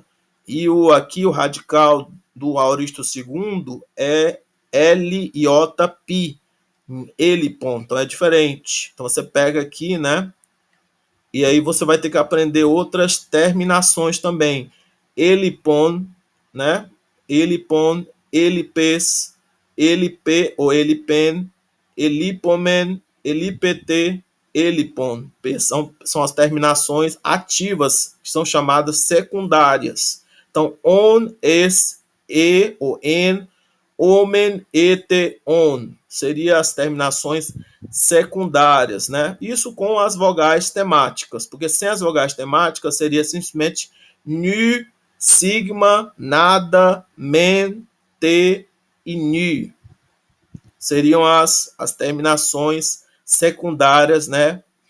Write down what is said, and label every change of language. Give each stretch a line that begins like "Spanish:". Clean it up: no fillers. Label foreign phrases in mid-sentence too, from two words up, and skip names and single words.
Portuguese: E aqui o radical do aoristo segundo é L-iota pi. Elipon, então é diferente. Então você pega aqui, né? E aí você vai ter que aprender outras terminações também. Elipon, né?
Greek: ἔλιπον, ἔλιπες, ἔλιπε ou ἔλιπεν, ἐλίπομεν, ἐλίπετε, ἔλιπον.
Portuguese: São as terminações ativas, que são chamadas secundárias. Então, on, es, e ou en, omen, ete, on. Seriam as terminações secundárias, né? Isso com as vogais temáticas, porque sem as vogais temáticas seria simplesmente nu, sigma, nada, men, te e nu. Seriam as terminações secundárias, né?